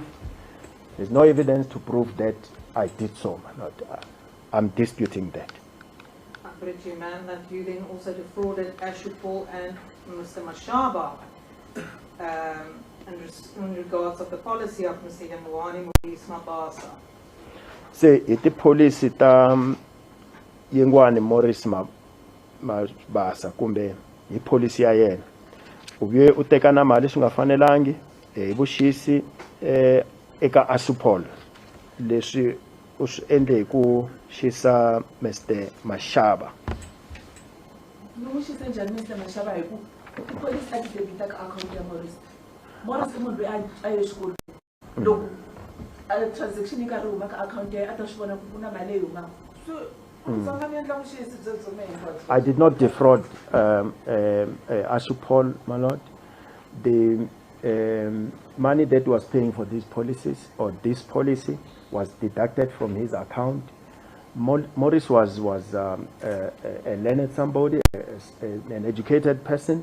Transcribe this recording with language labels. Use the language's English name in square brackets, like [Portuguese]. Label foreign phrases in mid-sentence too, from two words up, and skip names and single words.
[English] There's no evidence to prove that I did so. I'm disputing that. I put it to you, ma'am, that you then also defrauded Ashu Paul and Mr. Mashaba in in regards of the policy of Mr. Yangwani Maurice Mabasa? [Tsonga] Se iti policy ta Yingwani Maurice Mabasa kumbe hi policy ya yena. Uvuye u teka na mali swi nga fanelangi hi vuxisi eka Asupol leswi u swi endle hi ku xisa Mr. Mashaba. Loko xi se njhani Mr. Mashaba hi ku police a ti debita ka account ya Maurice. Maurice i munhu loyi a ye xikolweni. Loko a transaction yi karhi huma ka account ya a ta swi vona ku ku na mali leyi humaka. [English] I did not defraud Asupol, my lord. The money that was paying for these policies or this policy was deducted from his account. Maurice was a learned somebody, an educated person.